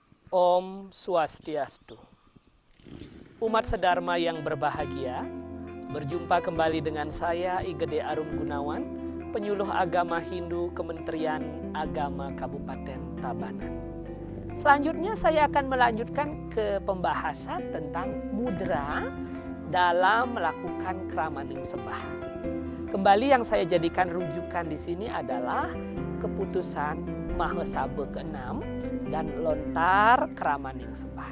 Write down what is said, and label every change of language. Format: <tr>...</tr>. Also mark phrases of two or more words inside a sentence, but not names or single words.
<id>Om Swastiastu. Umat sedharma yang berbahagia, berjumpa kembali dengan saya I Gede Arum Gunawan, penyuluh agama Hindu Kementerian Agama Kabupaten Tabanan. Selanjutnya saya akan melanjutkan ke pembahasan tentang mudra dalam melakukan kramaning sembah. Kembali yang saya jadikan rujukan di sini adalah keputusan Mahasabha ke-6 dan lontar kramaning sembah.</id>